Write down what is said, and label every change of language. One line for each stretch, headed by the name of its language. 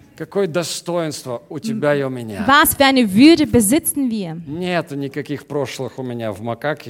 Russian: Какое достоинство у тебя и у меня?
German: Was für eine Würde besitzen wir?
Russian: Нет никаких прошлых у меня в макаке,